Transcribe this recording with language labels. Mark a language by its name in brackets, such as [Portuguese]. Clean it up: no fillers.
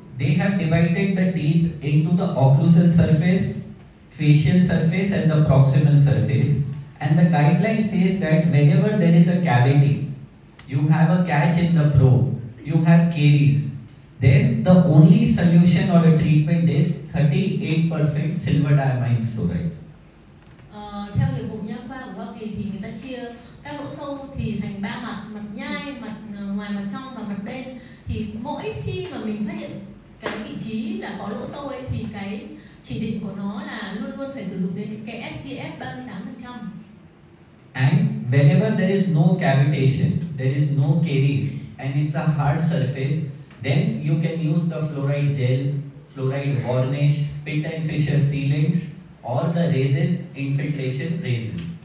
[English] they have divided the teeth into the occlusal surface, facial surface and the proximal surface. And the guideline says that whenever there is a cavity, you have a catch in the probe, you have caries, then the only solution or a treatment is 38% silver diamine fluoride. [Vietnamese] Theo Hiệp hội Nha khoa của Hoa Kỳ thì người ta chia các lỗ sâu thì thành 3 mặt: mặt nhai, mặt ngoài, mặt trong và mặt bên. Thì mỗi khi mà mình phát hiện cái vị trí là có lỗ sâu ấy thì cái chỉ định của nó là luôn luôn phải sử dụng đến cái SPF 38%. [English] And whenever there is no cavitation, there is no caries, and it's a hard surface, then you can use the fluoride gel, fluoride varnish, pit and fissure sealants, or the resin infiltration resin.